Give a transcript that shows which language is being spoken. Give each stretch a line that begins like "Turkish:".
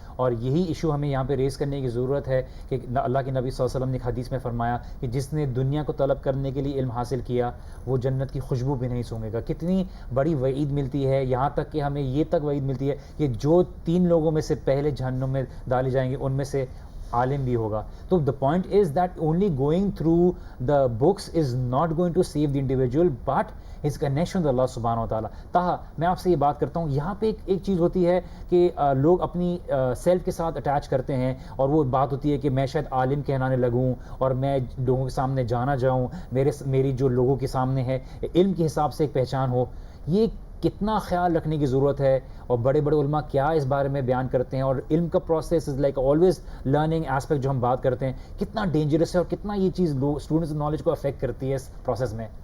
Urdu: اور یہی ایشو ہمیں یہاں پہ ریز کرنے کی ضرورت ہے کہ اللہ کے نبی صلی اللہ علیہ وسلم نے ایک حدیث میں فرمایا کہ جس نے دنیا کو طلب کرنے کے لیے علم حاصل کیا وہ جنت کی خوشبو بھی نہیں سونگے گا. کتنی بڑی وعید ملتی ہے, یہاں تک کہ ہمیں یہ تک وعید ملتی ہے کہ جو 3 لوگوں میں سے پہلے جہنم میں ڈالے جائیں گے ان میں سے عالم بھی ہوگا.
English: تو the point is that only going through the books is not going to save the individual but his connection with Allah subhanahu wa ta'ala.
Urdu: Taha میں آپ سے یہ بات کرتا ہوں, یہاں پہ ایک چیز ہوتی ہے کہ لوگ اپنی سیلف کے ساتھ اٹیچ کرتے ہیں, اور وہ بات ہوتی ہے کہ میں شاید عالم کہلانے لگوں اور میں لوگوں کے سامنے جانا جاؤں, میری جو لوگوں کے سامنے ہے علم کے حساب سے ایک پہچان ہو. یہ کتنا خیال رکھنے کی ضرورت ہے, اور بڑے بڑے علماء کیا اس بارے میں بیان کرتے ہیں, اور علم کا process
English: is like always learning aspect
Urdu: جو ہم بات کرتے ہیں, کتنا ڈینجرس ہے اور کتنا یہ چیز اسٹوڈنٹس نالج کو افیکٹ کرتی ہے اس پروسیس میں.